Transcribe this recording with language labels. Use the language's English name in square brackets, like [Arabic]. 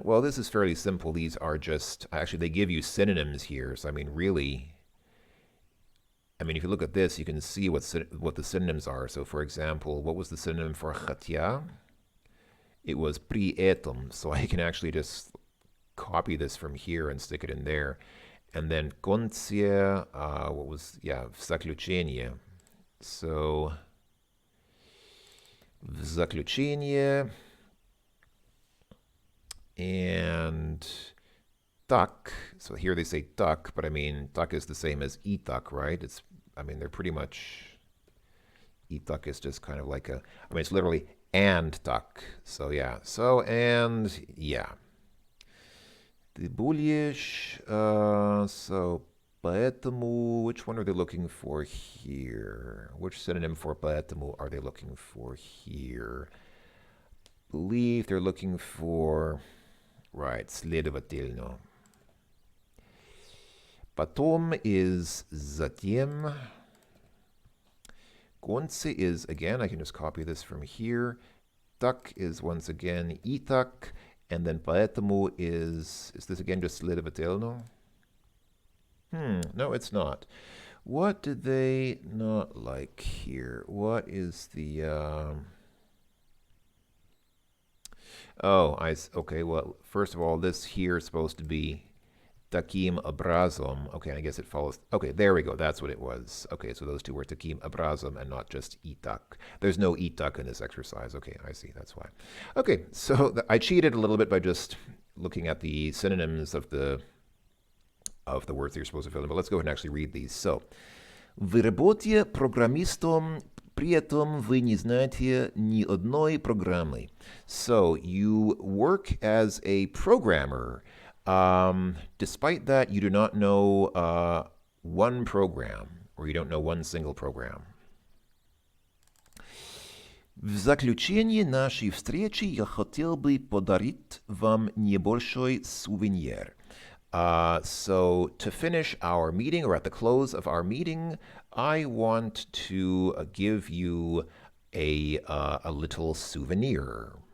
[English] Well, this is fairly simple. These are just, actually, they give you synonyms here. So, I mean, really, if you look at this, you can see what the synonyms are. So, for example, what was the synonym for хотя? It was при этом. So I can actually just copy this from here and stick it in there. And then [Russian] конце, в заключение. So, в заключение, and так. [English] So here they say так, but I mean, так is the same as и так, right? They're pretty much, и так is just kind of like it's literally and так. So yeah, and yeah. [Russian] Ты будешь, [English] so поэтому, which one are they looking for here? Which synonym for поэтому are they looking for here? Believe they're looking for, right, следовательно. [Russian] Потом is затем. [English] Конце is, again, I can just copy this from here. Так is once again и так. And then поэтому is this again just следовательно? No, it's not. What did they not like here? What is the, okay, well, first of all, this here is supposed to be таким образом. Okay, I guess it follows. Okay, there we go. That's what it was. Okay, so those two were таким образом and not just и так. There's no и так in this exercise. Okay, I see. That's why. Okay, so I cheated a little bit by just looking at the synonyms of the words that you're supposed to fill in. But let's go ahead and actually read these. So, [Russian] вы работаете программистом, при этом вы не знаете ни одной программы. [English] So, you work as a programmer. Despite that, you do not know one program, or you don't know one single program. [Russian] В заключение нашей встречи я хотел бы подарить вам небольшой сувенир. [English] So to finish our meeting, or at the close of our meeting, I want to give you a little souvenir.